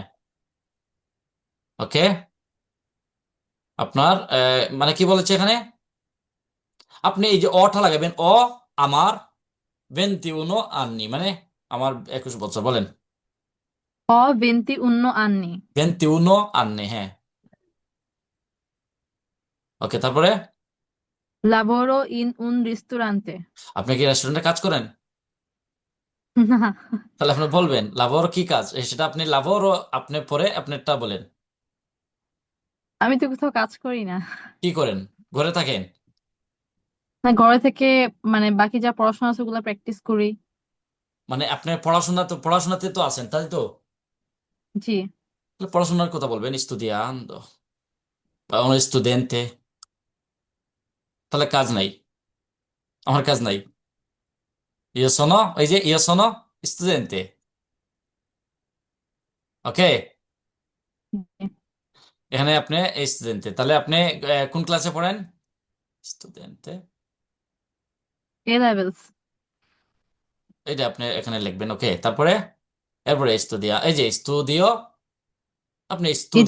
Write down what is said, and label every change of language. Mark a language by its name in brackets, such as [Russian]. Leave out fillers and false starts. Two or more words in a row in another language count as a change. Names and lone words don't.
[Bangla] ওকে, আপনার মানে কি বলেছে এখানে? আপনি এই যে অটা লাগাবেন, আমার 21 আন্নি মানে আমার 21 বছর, বলেন। [Italian] Ho 21 anni. [Bangla] 21 আন্নি, হ্যাঁ। ওকে, তারপরে [Italian] Lavoro in un ristorante. [Bangla] আপনি কি রেস্টুরেন্টে কাজ করেন? না, তাহলে আপনি বলবেন লাভর কি কাজ, সেটা আপনি লাভর, আপনি পরে আপনারটা বলেন। আমি তো কোথাও কাজ করি না। কি করেন? ঘরে থাকেন? না, ঘরে থেকে মানে বাকি যা পড়াশোনা আছে ওগুলো প্র্যাকটিস করি। মানে আপনি পড়াশোনাতে তো আছেন, তাই তো? জি। তাহলে পড়াশোনার কথা বলবেন, স্টুডিয়ান্তো বা [Italian] uno studente। [Bangla] তাহলে কাজ নাই, আমার কাজ নাই। [Italian] io sono, [Bangla] ওই যে [Italian] io sono studente। [Bangla] ওকে, এখানে আপনি স্টুডেন্টে, তাহলে আপনি কোন ক্লাসে পড়েন? স্টুডেন্টে, [English] A levels. [Bangla] এটা আপনি এখানে লিখবেন। ওকে, তারপরে এরপরে স্টুডিয়া, এই যে স্টুডিও, আপনি স্টুডিও